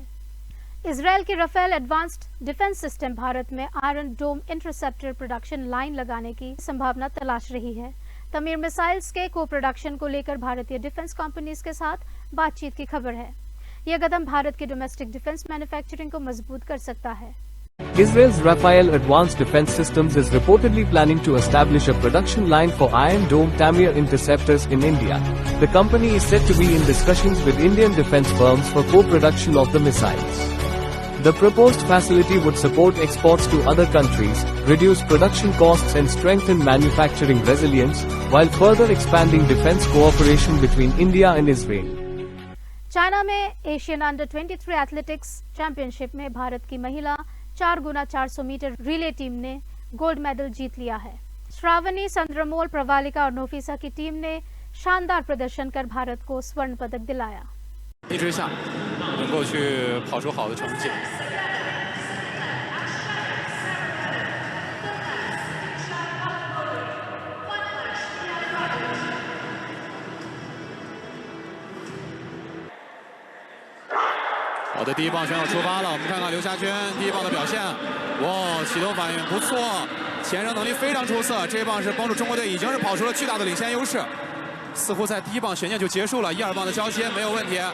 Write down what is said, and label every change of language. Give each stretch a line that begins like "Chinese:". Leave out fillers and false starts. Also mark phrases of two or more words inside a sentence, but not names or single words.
Hindi: इजरायल की राफेल एडवांस्ड डिफेंस सिस्टम भारत में आयरन डोम
English: interceptor production line
Hindi: लगाने की संभावना तलाश रही है। तमीर मिसाइल्स के
English: co production
Hindi: को लेकर भारतीय
English: defense companies
Hindi: के साथ बातचीत की खबर है। यह कदम भारत की
English: domestic defense manufacturing
Hindi: को मजबूत कर सकता है।
English: Israel's Rafael Advanced Defense Systems is reportedly planning to establish a production line for Iron Dome Tamir interceptors in India. The company is said to be in discussions with Indian defense firms for co-production of the missiles. The proposed facility would support exports to other countries, reduce production costs and strengthen manufacturing resilience, while further expanding defense cooperation between India and Israel.
Hindi: चाइना में एशियन अंडर 23 एथलेटिक्स चैंपियनशिप में भारत की महिला 4x400
English: meter relay team
Hindi: ने
English: gold medal
Hindi: जीत लिया है। श्रावणी, चंद्रमोल, प्रवालिका और नोफिसा की टीम ने शानदार प्रदर्शन कर भारत को स्वर्ण पदक दिलाया।
Chinese: 一直下能够去跑出好的成绩。好的，第一棒选手出发了，我们看看刘霞娟第一棒的表现，哇，启动反应不错，前扔能力非常出色，这一棒是帮助中国队已经是跑出了巨大的领先优势，似乎在第一棒悬念就结束了，一二棒的交接没有问题。